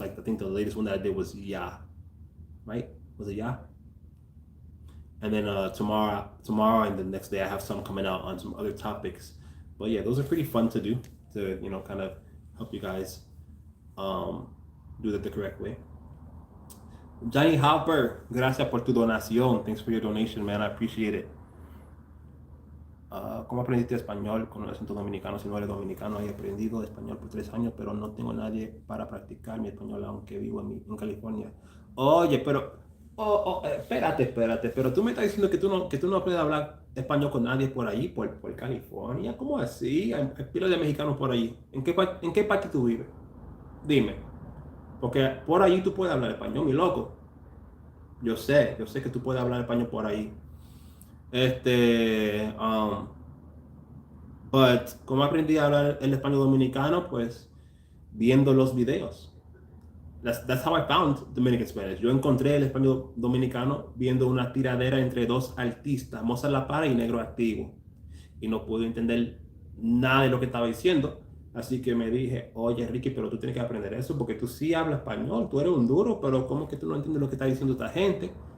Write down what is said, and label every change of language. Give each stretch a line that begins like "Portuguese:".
English: Like I think the latest one that I did was right? Was it And then tomorrow and the next day I have some coming out on some other topics. But yeah, those are pretty fun to do, to kind of help you guys do that the correct way.
Spanish: Johnny Hopper, gracias por tu donación.
English: Thanks for your donation, man. I appreciate it.
Spanish: ¿Cómo aprendiste español con el acento dominicano? Si no eres dominicano, he aprendido español por 3 años, pero no tengo nadie para practicar mi español, aunque vivo en California. Oye, pero espérate, pero tú me estás diciendo que tú no puedes hablar español con nadie por allí, por California. ¿Cómo así? Hay pilas de mexicanos por allí. ¿En qué parte tú vives? Dime. Porque por allí tú puedes hablar español, mi loco. Yo sé que tú puedes hablar español por ahí. Este, but, ¿cómo aprendí a hablar el español dominicano? Pues viendo los videos.
English: That's how I found Dominican Spanish.
Spanish: Yo encontré el español dominicano viendo una tiradera entre dos artistas, Mozart La Para y Negro Activo. Y no pude entender nada de lo que estaba diciendo. Así que me dije, oye Ricky, pero tú tienes que aprender eso porque tú sí hablas español, tú eres un duro, pero ¿cómo que tú no entiendes lo que está diciendo esta gente?